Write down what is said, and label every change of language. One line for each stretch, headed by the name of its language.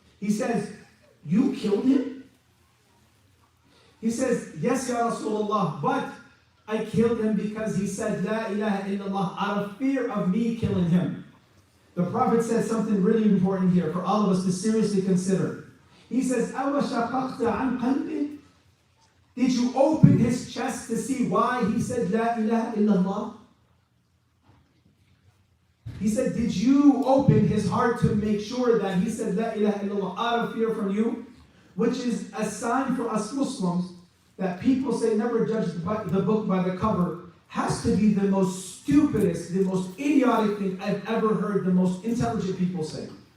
English: He says, you killed him? He says, yes, Ya Rasulullah, but I killed him because he said, La ilaha illallah, out of fear of me killing him. The Prophet said something really important here for all of us to seriously consider. He says,
Arabic: أَوَشَقَقْتَ عَنْ قَلْبٍ?
English: Did you open his chest to see why he said, La ilaha illallah? He said, did you open his heart to make sure that he said, La ilaha illallah, out of fear from you? Which is a sign for us Muslims that people say never judge the book by the cover has to be the most stupidest, the most idiotic thing I've ever heard the most intelligent people say.